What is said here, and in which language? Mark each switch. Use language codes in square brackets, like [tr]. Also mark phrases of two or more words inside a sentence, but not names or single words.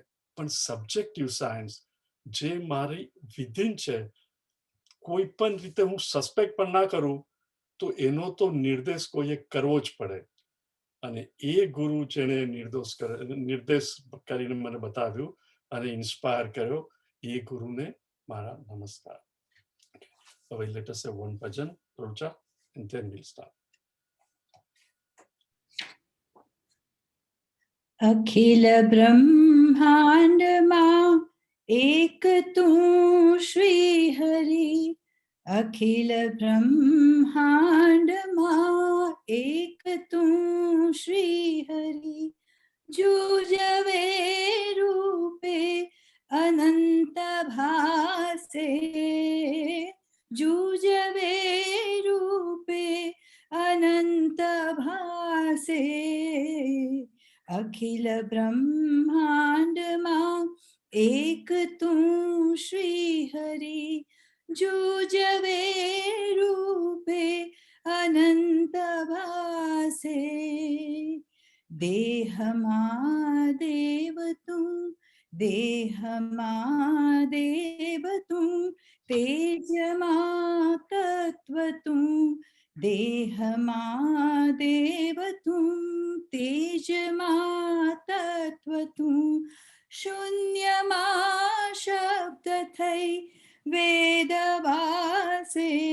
[gu] પણ [en] subjective science [gu] જે મારી વિધિન છે, કોઈ પણ રીતે હું સસ્પેક્ટ પણ ના કરું તો એનો તો નિર્દેશ કોઈએ કરવો જ પડે. અને એ ગુરુ જેને નિર્દેશ કરીને મને બતાવ્યું અને ઇન્સ્પાયર કર્યો, એ ગુરુને મારા નમસ્કાર. [en] let us say one bhajan, Rocha, and then we'll start. [gu] અખિલ બ્રહ્માંડ માં એક તું શ્રી હરિ, અખિલ બ્રહ્માંડ માં એક તું શ્રી હરિ, જૂજવે રૂપે અનંત ભાસે, જૂજવે રૂપે અનંત ભાસે, અખિલ બ્રહ્માંડ માં એક તું શ્રી હરિ, જૂજવે રૂપે અનંત ભાસે, દેહ દેવ તું, દેહ દેવ તું, તેજ તત્ત્વ તું, દેહ દેવ તું, તેજ તત્ત્વ તું, શૂન્ય શબ્દ થઈ વેદ વાસે,